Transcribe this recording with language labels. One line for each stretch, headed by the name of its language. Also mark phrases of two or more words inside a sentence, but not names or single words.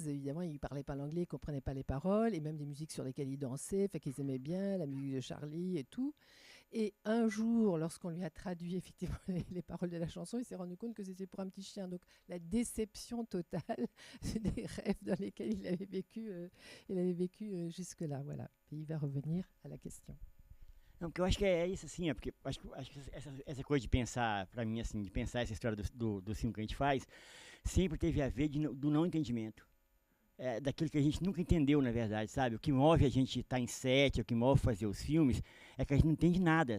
French: Évidemment, il ne parlait pas l'anglais, il ne comprenait pas les paroles, et même des musiques sur lesquelles il dansait, fait qu'ils aimaient bien la musique de Charlie et tout. Et un jour, lorsqu'on lui a traduit effectivement les paroles de la chanson, il s'est rendu compte que c'était pour un petit chien. Donc la déception totale des rêves dans lesquels il avait vécu jusque-là. Voilà. Et il va revenir à la question.
Portuguese: Não, porque eu acho que é isso, assim, porque acho que essa coisa de pensar, pra mim, assim, de pensar essa história do filme que a gente faz, sempre teve a ver do não entendimento. Daquilo que a gente nunca entendeu, na verdade, sabe? O que move a gente estar em set, o que move fazer os filmes, é que a gente não entende nada.